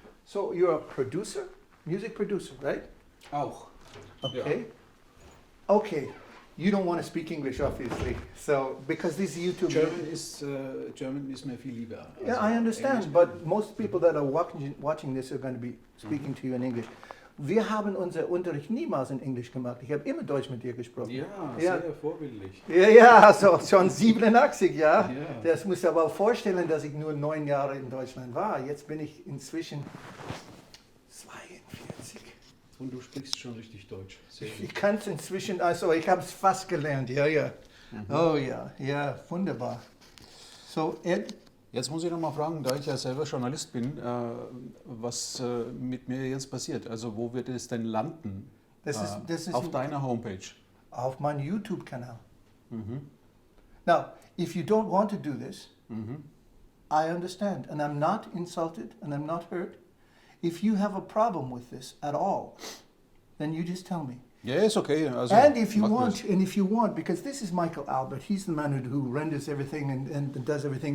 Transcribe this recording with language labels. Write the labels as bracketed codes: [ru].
[en] So you're a producer, music producer, right? [de] Auch. [en] Okay. [de] Ja. [en] Okay. You don't want to speak English, obviously. So because this YouTube. [de] German is mir viel lieber. [en] Yeah, I understand, [de] Englisch. [en] but most people that are watching this are going to be speaking to you in English. [de] wir haben unser Unterricht niemals in Englisch gemacht. Ich habe immer Deutsch mit dir gesprochen. Ja, Ja. sehr vorbildlich. Ja, so, schon 87, ja. Ja. Das musst du aber auch vorstellen, dass ich nur 9 Jahre in Deutschland war. Jetzt bin ich inzwischen 42. Und du sprichst schon richtig Deutsch. Sehr gut. Ich kann es inzwischen, also ich habe es fast gelernt, ja, ja. Oh ja, ja, wunderbar. So, Ed? Jetzt muss ich noch mal fragen, da ich ja selber Journalist bin, was mit mir jetzt passiert. Also wo wird es denn landen? Das ist auf deiner Homepage. auf meinem YouTube-Kanal. [en] Now, if you don't want to do this, I understand, and I'm not insulted, and I'm not hurt. If you have a problem with this at all, then you just tell me. [de] Ja, ist okay. Also, [en] And if you [de] mach das. [en] want, because this is Michael Albert, he's the man who renders everything and does everything.